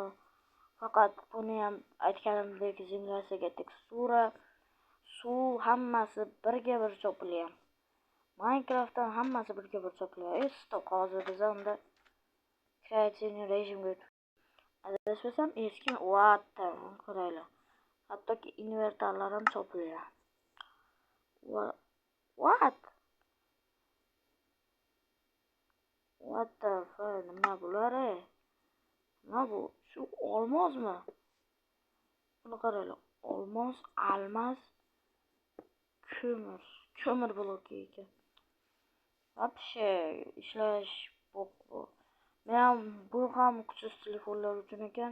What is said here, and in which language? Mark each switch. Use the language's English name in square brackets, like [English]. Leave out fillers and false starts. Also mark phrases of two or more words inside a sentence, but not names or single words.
[Uzbek] Faqat buni ham aytganimdek zemlyasiga tekstura, suv hammasi birga bir chopilgan. Minecraftdan hammasi birga bir chopilgan. Stop, hozir biz unda kreativ rejimga o'tib. Adashmasam eski qaraylar. Hattoki invertorlar ham chopilgan. [English] What the fuck? [Uzbek] Nima bular? Nima bu? Shu olmosmi? Buni qaranglar. Olmos, almas, ko'mir bloki ekan. Вообще ishlash bu. Men bu ham kuchsiz telefonlar uchun ekan.